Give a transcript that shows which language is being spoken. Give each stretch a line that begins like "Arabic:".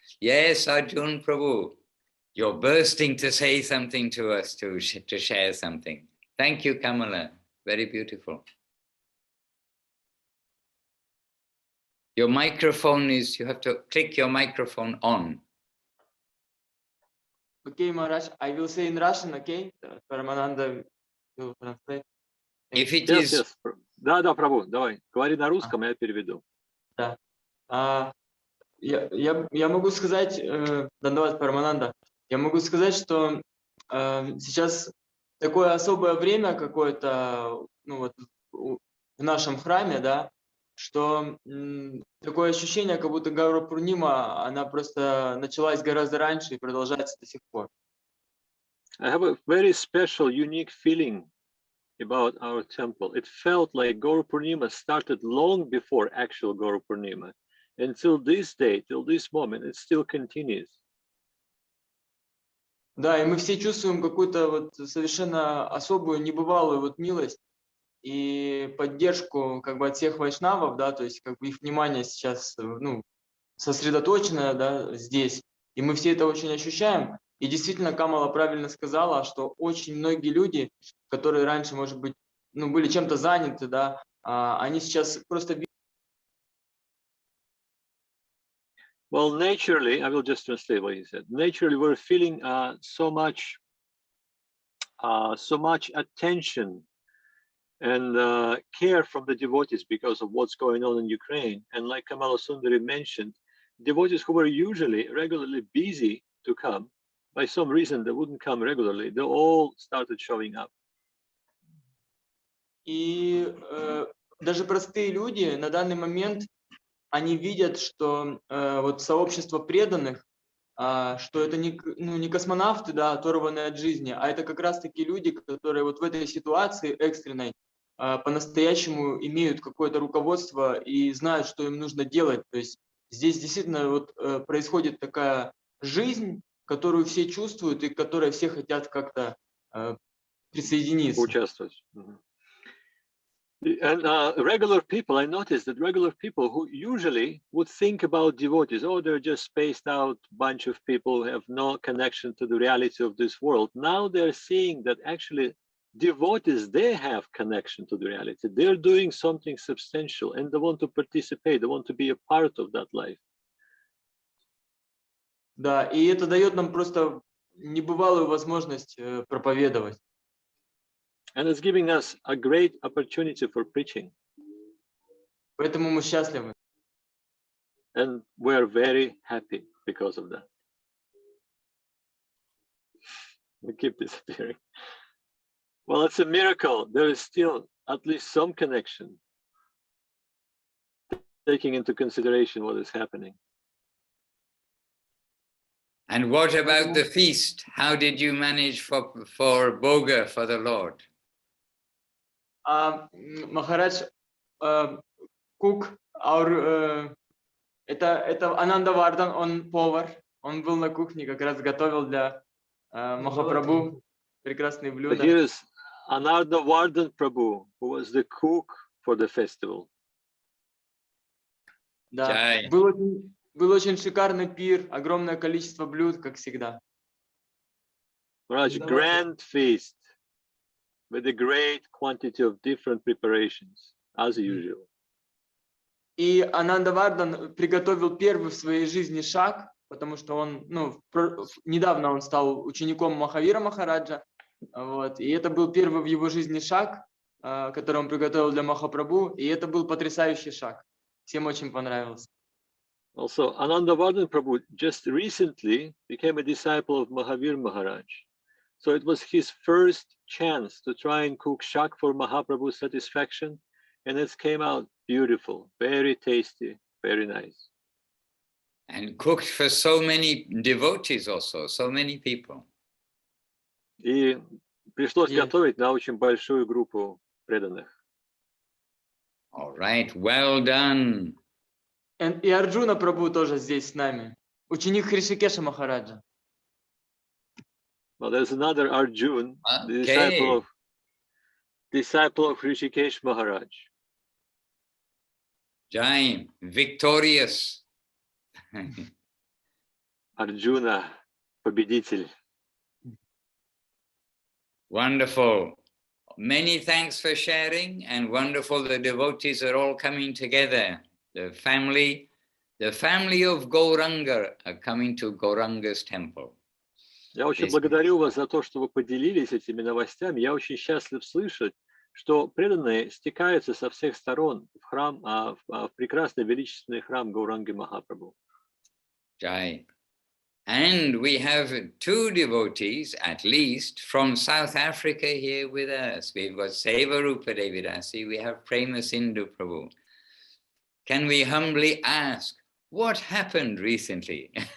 English: Yes, Arjun Prabhu, you're bursting to say something to us, to share something. Thank you, Kamala. Very beautiful. Your microphone is, you have to click your microphone on. Okay, Maharaj, I will say in Russian, okay? Paramananda will translate. If it is... Yes.
Russian: Да, Прабhu, давай. Говори на русском, я переведу. Да. Я могу сказать, Дандават Парамананда, я могу сказать, что сейчас такое особое время какое-то, ну вот, в нашем храме, да, что такое ощущение, как будто Гаура Пурнима, она просто началась гораздо раньше и продолжается до сих пор.
English: I have a very special, unique feeling about our temple. It felt like Gaura Purnima started long before actual Gaura Purnima. Until this day, till this moment, it still continues.
Russian: Да, и мы все чувствуем какую-то вот совершенно особую, небывалую вот милость и поддержку как бы от всех вайшнавов, да, то есть как бы их внимание сейчас, ну, сосредоточено, да, здесь, и мы все это очень ощущаем, И действительно, Камала правильно сказала, что очень многие люди, которые раньше, может быть, ну, были чем-то заняты, да, они сейчас просто...
English: Well, naturally, I will just translate what he said. Naturally, we're feeling so much attention and care from the devotees because of what's going on in Ukraine. And like Kamala Sundari mentioned, devotees who were usually regularly busy to come, by some reason they wouldn't come regularly, they all started showing up.
Russian: И даже простые люди на данный момент, они видят, что вот сообщество преданных, что это не космонавты, да, оторванные от жизни, а это как раз-таки люди, которые вот в этой ситуации экстренной по-настоящему имеют какое-то руководство и знают, что им нужно делать. То есть здесь действительно вот происходит такая жизнь, которую все чувствуют и к которой все хотят как-то присоединиться. Участвовать.
English: And regular people, I noticed that regular people who usually would think about devotees, oh, they're just spaced out bunch of people who have no connection to the reality of this world. Now they're seeing that actually devotees, they have connection to the reality. They're doing something substantial and they want to participate. They want to be a part of that life.
Russian: Да, и это дает нам просто небывалую возможность проповедовать.
English: And it's giving us a great opportunity for preaching.
Russian: Поэтому мы счастливы.
English: And we're very happy because of that. We keep disappearing. Well, it's a miracle. There is still at least some connection, taking into consideration what is happening. And what about the feast? How did you manage for Boga for the Lord?
Russian: Махарадж Кук, это Ананда Вардан, он повар, он был на кухне, как раз готовил для Махапрабху прекрасные блюда.
English: But here is Ananda Vardhan Prabhu, who was the cook for the festival.
Russian: Да, был очень шикарный пир, огромное количество блюд, как всегда.
English: Maharaj, grand feast with a great quantity of different preparations, as usual.
Russian: И Ананда Вардан приготовил первый в своей жизни шаг, потому что он, недавно он стал учеником Махавира Махараджа, вот, и это был первый в его жизни шаг, который он приготовил для Махапрабху, и это был потрясающий шаг. Всем очень понравился.
English: Also, Ananda Vardhan Prabhu just recently became a disciple of Mahavir Maharaj. So it was his first chance to try and cook shak for Mahaprabhu's satisfaction, and it came out beautiful, very tasty, very nice. And cooked for so many devotees also, so many people.
Russian: И пришлось готовить на очень большую группу преданных.
English: All right, well done.
Russian: И Арджуна Прабху тоже здесь с нами, ученик Хришикеша Махараджа.
English: Well, there's another Arjun, the disciple of Hrishikesh Maharaj. Jai, victorious.
Russian: Arjuna, победитель.
English: Wonderful. Many thanks for sharing, and wonderful the devotees are all coming together. The family of Gauranga are coming to Gauranga's temple.
Russian: Я очень благодарю вас за то, что вы поделились этими новостями. Я очень счастлив слышать, что преданные стекаются со всех сторон в храм, в прекрасный величественный храм Гауранги Махапрабху.
English: Jai. And we have two devotees, at least, from South Africa here with us. We've got Seva Rupa Devidasi, we have Prema Sindhu Prabhu. Can we humbly ask, what happened recently?